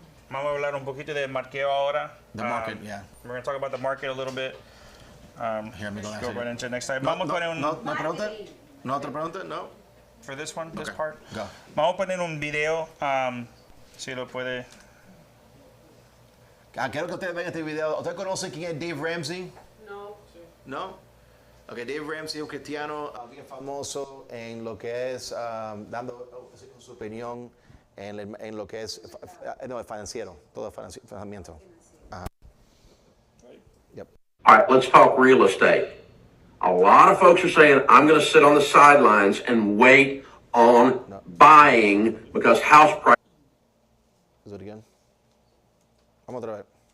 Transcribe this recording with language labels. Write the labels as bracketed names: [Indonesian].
[Spanish] Vamos a hablar un poquito del marqueo ahora. [English] The market, yeah. We're going to talk about the market a little bit. Here, let me go Go right into the next slide. No, [Spanish] Vamos a poner un... no pregunta? No otra pregunta? No? [English] For this one, this Okay, part. go. [Spanish] Vamos a poner un video, si lo puede. Quiero que ustedes vean este video. ¿Ustedes conocen quién es Dave Ramsey? No. ¿No? Ok, Dave Ramsey es un cristiano bien famoso en lo que es dando su opinión en lo que es el financiero, todo financiamiento. [English] Yep. All right, let's talk real estate. A lot of folks are saying, I'm going to sit on the sidelines and wait on buying because house prices. Do it again. [Spanish] Vamos otra vez.